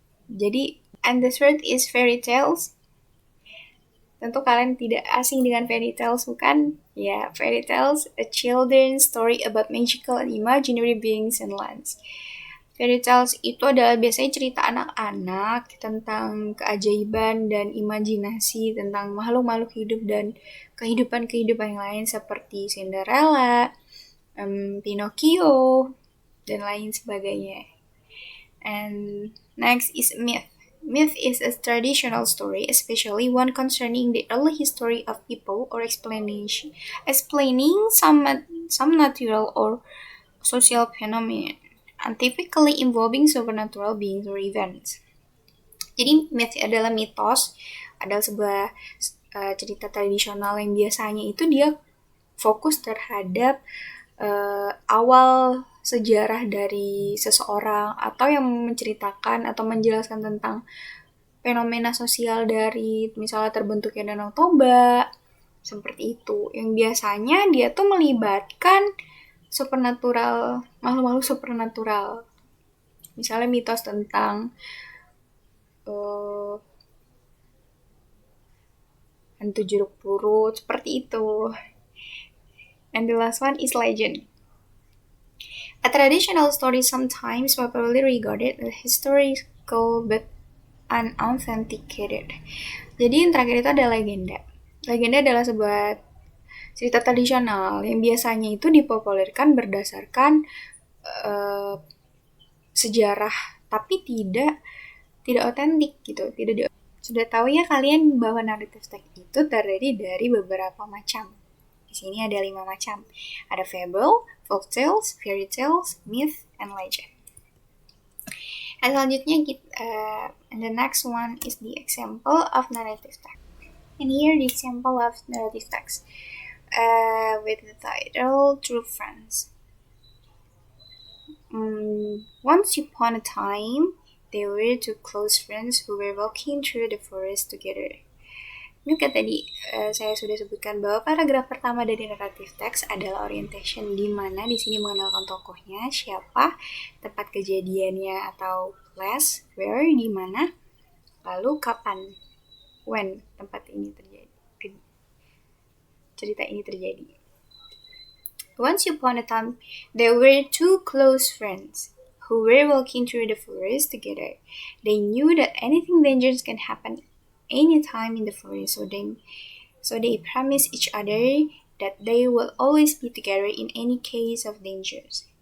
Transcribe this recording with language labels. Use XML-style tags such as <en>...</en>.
<id>Jadi,</id> <en>and the third is fairy tales.</en> <id>Tentu kalian tidak asing dengan fairy tales, bukan?</id> <en>Ya, fairy tales, a children's story about magical and imaginary beings and lands.</en> <id>Fairy tales itu adalah biasanya cerita anak-anak tentang keajaiban dan imajinasi tentang makhluk-makhluk hidup dan kehidupan-kehidupan yang lain seperti Cinderella, Pinocchio, dan lain sebagainya.</id> <en>And next is myth. Myth is a traditional story, especially one concerning the early history of people or explaining some natural or social phenomenon, and typically involving supernatural beings or events.</en> <id>Jadi myth adalah mitos, adalah sebuah cerita tradisional yang biasanya itu dia fokus terhadap awal sejarah dari seseorang atau yang menceritakan atau menjelaskan tentang fenomena sosial dari misalnya terbentuknya Danau Toba, seperti itu. Yang biasanya dia tuh melibatkan supernatural, makhluk-makhluk supernatural. Misalnya mitos tentang hantu jeruk purut, seperti itu.</id> <en>And the last one is legend. A traditional story sometimes popularly regarded as historical but unauthenticated.</en> <id>Jadi yang terakhir itu ada legenda. Legenda adalah sebuah cerita tradisional yang biasanya itu dipopulerkan berdasarkan sejarah, tapi tidak otentik gitu. Sudah tahu ya kalian bahwa narrative text itu terdiri dari beberapa macam. Di sini ada 5 macam. Ada fable, folk tales, fairy tales, myth, and legend. Dan selanjutnya</id> <en>and the next one is the example of narrative text. And here the example of narrative text with the title True Friends. Once upon a time, they were two close friends who were walking through the forest together.</en> <id>Ini kan tadi saya sudah sebutkan bahwa paragraf pertama dari narrative text adalah orientation, di mana di sini mengenalkan tokohnya, siapa, tempat kejadiannya atau place, where, di mana, lalu kapan, when tempat ini terjadi, cerita ini terjadi.</id> <en>Once upon a time, there were two close friends who were walking through the forest together. They knew that anything dangerous can happen anytime in the forest, so they promised each other that they will always be together in any case of dangers.</en>